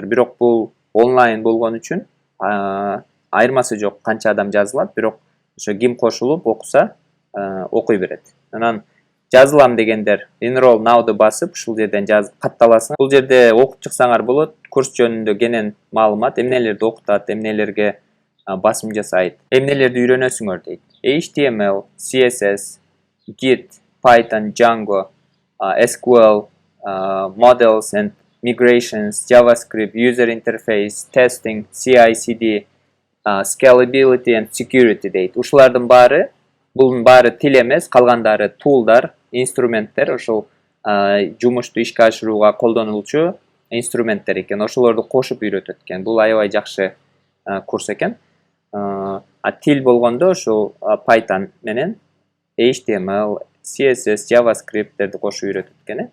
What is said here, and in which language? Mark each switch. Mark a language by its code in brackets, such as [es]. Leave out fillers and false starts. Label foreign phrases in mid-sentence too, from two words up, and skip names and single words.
[ky] Бирок бул онлайн болгон үчүн айырмасы жок канча адам жазылат, бирок ошо ким кошулуп окуса окуй берет. Анан жазылам дегендер [en] Enroll Now'ды [ky] басып, ушул жерден катталасың. Бул жерде окуп чыксаңар болот. Курс жөнүндө кенен маалымат, эмнелерди окутат, эмнелерге басым жасайт, эмнелерди үйрөнөсүңөр дейт. HTML, CSS, [en] Git, Python, Django, SQL, Models and Migrations, JavaScript, User Interface, Testing, CI/CD, Scalability and Security дейт. [ky] Ушулардын баары, булдун баары тил эмес, калгандары тулдар, инструменттер, ошол жумушту ишке ашырууга колдонулчу инструменттер экен. Ошолорду кошуп үйрөтөт экен. Бул аябай жакшы курс экен. Тил болгондо ошол Python менен HTML, CSS, JavaScript'терди кошуп үйрөтөт экен.